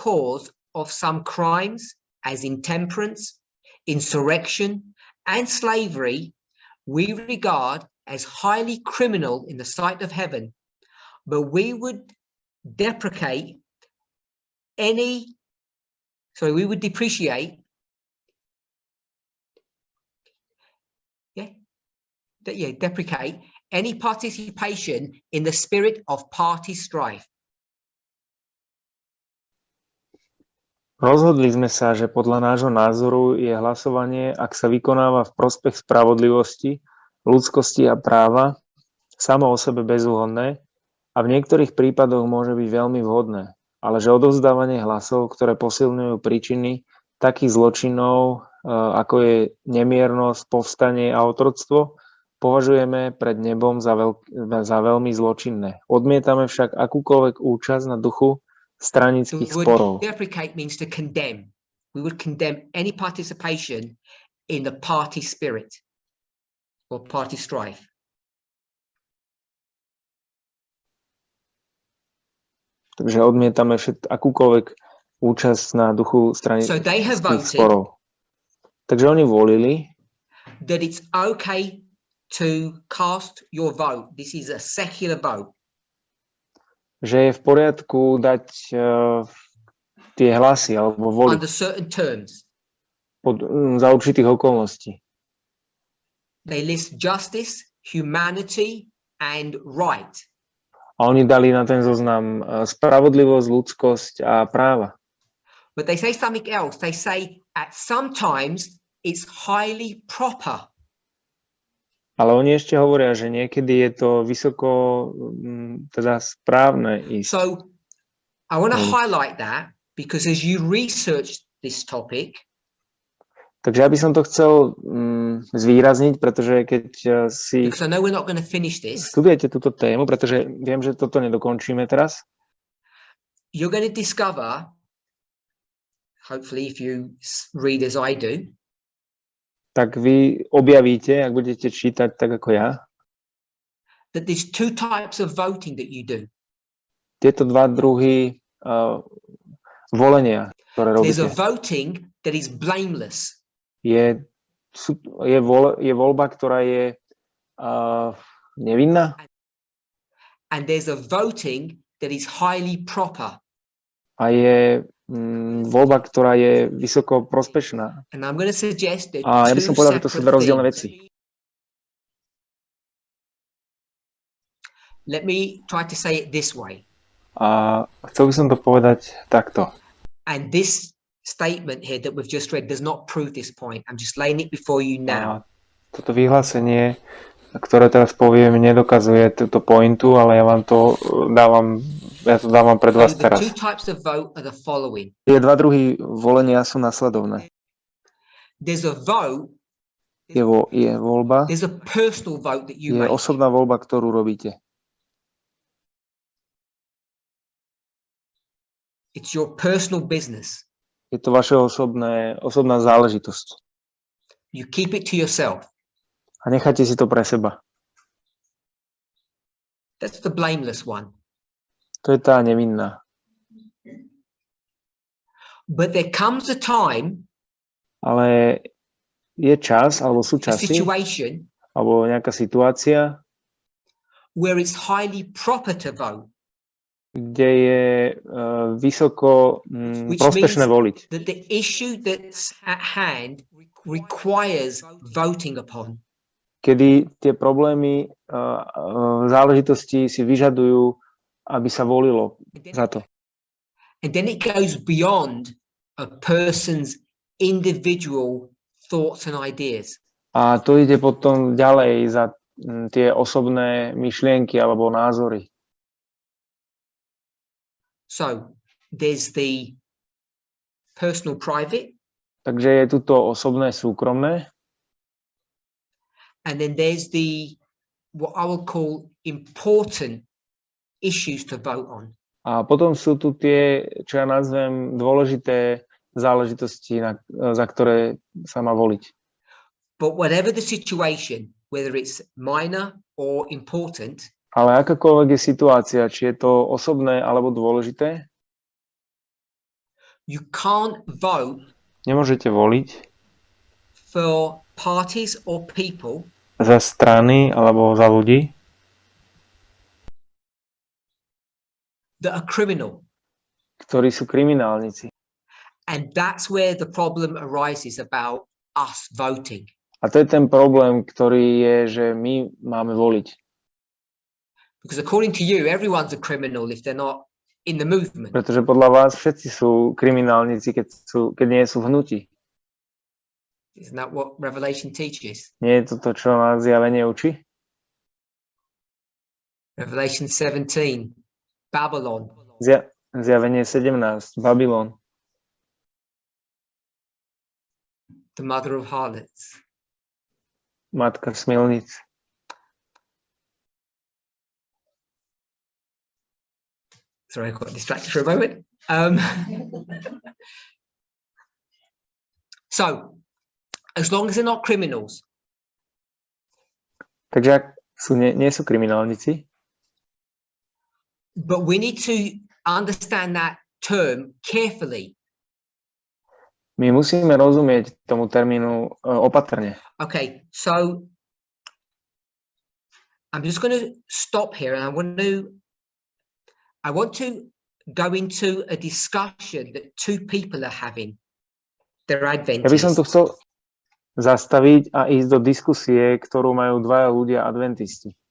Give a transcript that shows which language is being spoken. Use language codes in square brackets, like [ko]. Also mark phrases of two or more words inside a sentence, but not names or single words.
[en] cause of some crimes as intemperance, insurrection, and slavery, we regard as highly criminal in the sight of heaven, but we would depreciate any participation in the spirit of party strife. [sk] Rozhodli sme sa, že podľa nášho názoru je hlasovanie, ak sa vykonáva v prospech spravodlivosti, ľudskosti a práva, samo o sebe bezúhonné a v niektorých prípadoch môže byť veľmi vhodné, ale že odovzdávanie hlasov, ktoré posilňujú príčiny takých zločinov, ako je nemiernosť, povstanie a otroctvo, považujeme pred nebom za veľmi zločinné. Odmietame však akúkoľvek účasť na duchu stranických sporov. [en] Deprecate means to condemn. We would condemn any participation in the party spirit or party strife. [sk] Takže odmietame akúkoľvek účasť na duchu stranických sporov. Takže oni volili, [en] that it's okay to cast your vote. This is a secular vote. [sk] Že je v poriadku dať tie hlasy alebo voliť [en] under certain terms. [sk] Za určitých okolností. [en] They list justice, humanity and right. [sk] A oni dali na ten zoznam spravodlivosť, ľudskosť a práva. [en] But they say something else. They say at sometimes it's highly proper. [sk] Ale oni ešte hovoria, že niekedy je to vysoko teda správne ísť. [en] So I want to highlight that because as you research this topic, [sk] takže ja by som to chcel zvýrazniť, pretože keď si [en] because I know we're not going to finish this, [sk] študujete túto tému, pretože viem, že toto nedokončíme teraz, [en] you're going to discover, hopefully if you read as I do, [sk] tak vy objavíte, ak budete čítať tak ako ja, [en] that there's two types of voting that you do. [sk] Tieto dva druhy volenia, ktoré [en] There's a [sk] robíte. [en] voting that is blameless. [sk] Je voľba, ktorá je nevinná, [en] And there's a voting that is highly proper. [sk] a je voľba, ktorá je vysoko prospešná. [en] And I'm going to suggest that [sk] A ja by som povedal, že to sú dve rozdielne veci. [en] Let me try to say it this way. [sk] A chcel by som to povedať takto. [en] And this statement here that we've just read does not prove this point. I'm just laying it before you now. [sk] A toto vyhlásenie, ktoré teraz poviem, nedokazuje túto pointu, ale ja to dávam pred vás [en] So the [sk] teraz. [en] two types of vote are the following. [sk] Tie dva druhy volenia sú nasledovné. [en] There's a vote, [sk] Je voľba, [en] there's a personal vote that you [sk] je [en] make. [sk] osobná voľba, ktorú robíte. [en] It's your personal business. [sk] Je to vaša osobná záležitosť. [en] You keep it to yourself. [sk] A necháte si to pre seba. [en] That's the blameless one. [sk] To je tá nevinná. [en] But there comes a time, [sk] Ale je čas, alebo sú [en] a [sk] časy, [en] situation, [sk] alebo nejaká situácia, [en] where it's highly proper to vote. [sk] kde je vysoko [en] Which [sk] prospešné [en] means [sk] voliť. [en] that the issue that's at hand requires voting upon. [sk] Kedy tie problémy, záležitosti si vyžadujú, aby sa volilo za to. [en] And then it goes beyond a person's individual thoughts and ideas. [sk] A to ide potom ďalej za tie osobné myšlienky alebo názory. [en] So there's the personal private, [sk] Takže je tu to osobné súkromné [en] and then there's the what I will call important issues to vote on. [sk] a potom sú tu tie, čo ja nazvem, dôležité záležitosti, za ktoré sa má voliť. [en] But whatever the situation, whether it's minor or important, [sk] Ale akákoľvek je situácia, či je to osobné alebo dôležité, [en] you can't vote [sk] nemôžete voliť [en] for parties or people [sk] za strany alebo za ľudí, [en] that are criminal. [sk] ktorí sú kriminálnici. [en] And that's where the problem arises about us voting. [sk] A to je ten problém, ktorý je, že my máme voliť. [en] Because according to you, everyone's a criminal if they're not in the movement. [sk] Pretože podľa vás všetci sú kriminálnici, keď nie sú v hnutí. [en] Isn't that what Revelation teaches? [sk] Nie je to to, čo nás zjavenie učí? [en] Revelation 17, Babylon. [sk] Zjavenie 17, Babylon, [en] The mother of harlots. [sk] matka smilníc. [en] Sorry, I got distracted for a moment. So, as long as they're not criminals, [sk] Takže ak nie sú kriminálnici, [en] but we need to understand that term carefully. [sk] my musíme rozumieť tomu termínu opatrne. [en] Okay, so I'm just going to stop here, and I want to go into a discussion that two people are having. They're [sk] Ja by som [en] Adventists. [sk] tu chcel zastaviť a ísť do diskusie, ktorú majú dvaja ľudia adventisti.